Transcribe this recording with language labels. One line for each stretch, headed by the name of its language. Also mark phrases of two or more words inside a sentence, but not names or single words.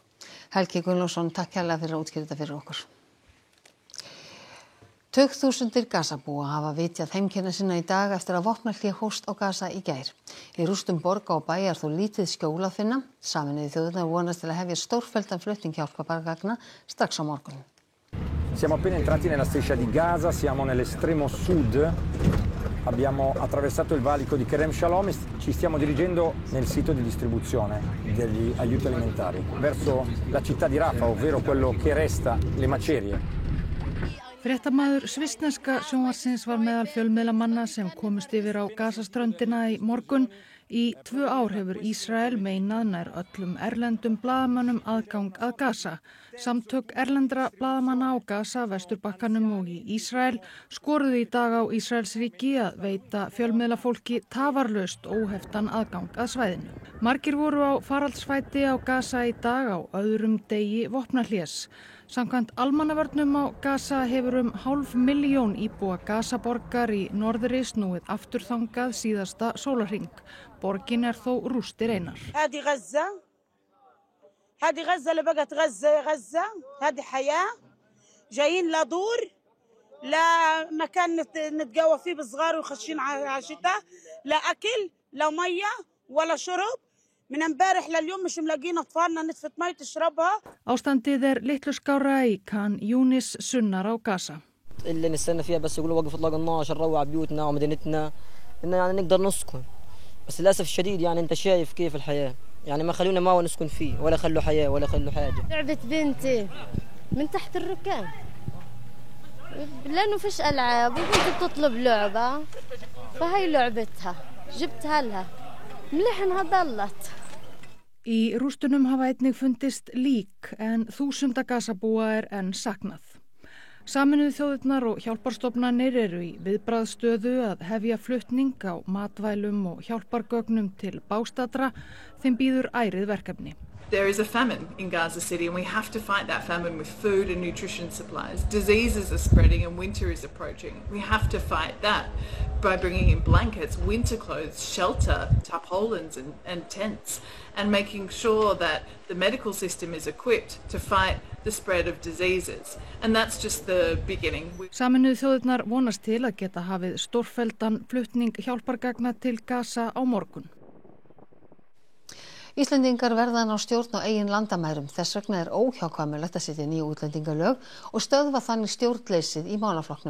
Icelandic: Helgi Gunnlaugsson, takk kærlega fyrir að útskýra þetta fyrir okkur. Tugþúsundir Gazabúa hafa vitjað heimkynni sinna í dag eftir að vopnahlé hófst á Gaza í gær. Í rústum borga og bæja þó lítið skjól að finna. Sameinuðu þjóðirnar vonast til að hefja stórfelldan flutning hjálpargagna strax á morgun.
Italian: Siamo appena entrati nella striscia di Gaza, siamo nell'estremo sud. Abbiamo attraversato il valico di Kerem Shalom e ci stiamo dirigendo nel sito di distribuzione degli aiuti alimentari verso la città di Rafah, ovvero quello che resta, le macerie.
Icelandic: Fréttamaður svissneska sjónvarpsins var meðal fjölmiðlamanna sem komust yfir á Gazaströndina í morgun. Í 2 ár hefur Ísrael meinað nær öllum erlendum blaðamönnum aðgang að Gaza. Samtök erlendra blaðamanna á Gaza, Vesturbakkanum og í Ísrael skoruðu í dag á Ísraelsríki að veita fjölmiðlafólki tafarlaust óheftan aðgang að svæðinu. Margir voru á faraldsfæti á Gaza í dag á öðrum degi vopnahlés. Samkvæmt almannavörnum á Gaza hefur 500.000 íbúa Gazaborgar í norðri snúið afturþangað síðasta sólarhring. Borgin þó rústir einar.
Arabic: هذه غزة اللي بقت غزة هذه حياة جايين لا دور لا مكان نتقوى فيه بالصغار وخشين على الشتاء لا أكل لا مية ولا شرب من امبارح لليوم مش ملاقين أطفالنا نتفة مية تشربها.
Icelandic: Ástandið litlu skárra í Khan Yunis sunnar á Gaza.
Arabic: اللي نستنى فيها بس يقولوا وقف اطلاق النار عشان نروع بيوتنا ومدينتنا إنه يعني نقدر نسكن بس للأسف الشديد يعني أنت شايف كيف الحياة يعني ما خلونا ما نسكن فيه ولا خلوا حياة ولا خلوا حاجة. لعبة بنتي من تحت الركاب لأنه فيش ألعاب وبنتي بتطلب لعبة فهي لعبتها جبتها لها مليح إنها ضلت.
Icelandic: Í rústunum hafa einnig fundist lík en þúsunda Gazabúa enn saknað. Sameinuðu þjóðirnar og hjálparstofnanir eru í viðbragðsstöðu að hefja flutning á matvælum og hjálpargögnum til bástadra þeim bíður ærið verkefni.
English: There is a famine in Gaza City and we have to fight that famine with food and nutrition supplies. Diseases are spreading and winter is approaching. We have to fight that by bringing in blankets, winter clothes, shelter, tarpaulins and tents and making sure that the medical system is equipped to fight the spread of diseases. And that's just the beginning.
Icelandic: Sameinuðu þjóðirnar vonast til að geta hafið stórfelldan flutning hjálpargagna til Gaza á morgun. Íslendingar verða ná stjórn á eigin landamærum. Þess vegna óhjákvæmilegt að setja nýju útlendingalög og stöðva þannig stjórnleysið í málaflokknum.